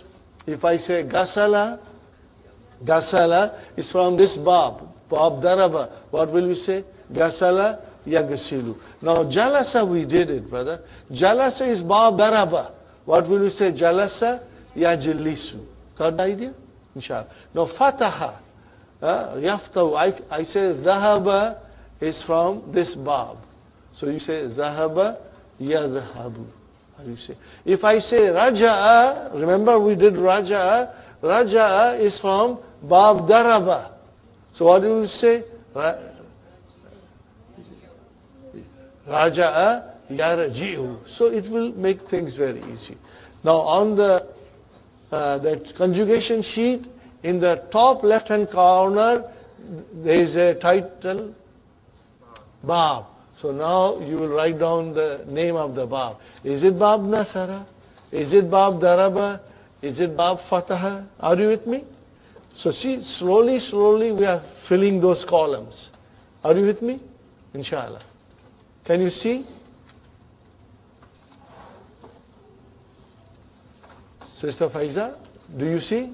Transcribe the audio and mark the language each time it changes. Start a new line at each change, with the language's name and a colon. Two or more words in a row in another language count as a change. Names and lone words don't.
English: If I say Gasala, Gasala is from this
Arabic: باب باب ضرب.
English: What will you say?
Arabic: غسل يغسل.
English: Now Jalasa, we did it, brother. Jalasa is
Arabic: باب ضرب.
English: What will you say?
Arabic: جلس يجلس.
English: Got the idea? Inshallah.
Arabic: Now فتح يفتح,
English: I say Zahaba is from this Bab. So you say
Arabic: ذهب يذهب.
English: You say. If I say Raja'a, remember we did Raja'a. Raja'a is from
Arabic: باب ضرب.
English: So what do you say?
Arabic: رجع يرجع.
English: So it will make things very easy. Now on the conjugation sheet, in the top left hand corner, there is a title, Bab. So now you will write down the name of the Bab. Is it
Arabic: باب نصر?
English: Is it
Arabic: باب ضرب?
English: Is it
Arabic: باب فتح?
English: Are you with me? So see, slowly, slowly we are filling those columns. Are you with me? Inshallah. Can you see? Sister Faiza, do you see?